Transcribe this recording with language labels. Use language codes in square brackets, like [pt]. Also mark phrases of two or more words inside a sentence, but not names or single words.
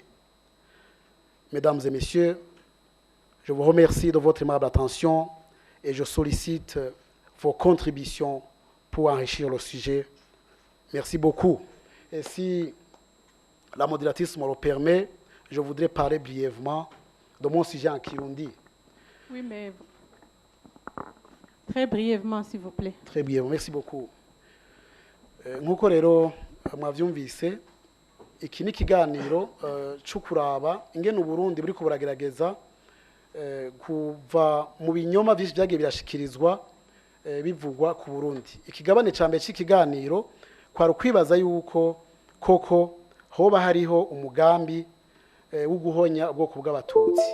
[fr] Mesdames et messieurs, je vous remercie de votre aimable attention et je sollicite vos contributions pour enrichir le sujet. Merci beaucoup. Et si la modératrice me le permet, je voudrais parler brièvement de mon sujet en Kirundi. Oui, mais très brièvement, s'il vous plaît. Très brièvement, merci beaucoup. [rn] Nk'uko rero mwavyumvise, iki ni ikiganiro cyo kuraba ingene Uburundi buriko buragerageza kuva mu binyoma byinshi byagiye birashikirizwa bivugwa ku Burundi. Ikigabane ca mbere cy'ikiganiro kwari ukwibaza yuko koko hoba hariho umugambi wo guhonya ubwoko bw'abatutsi.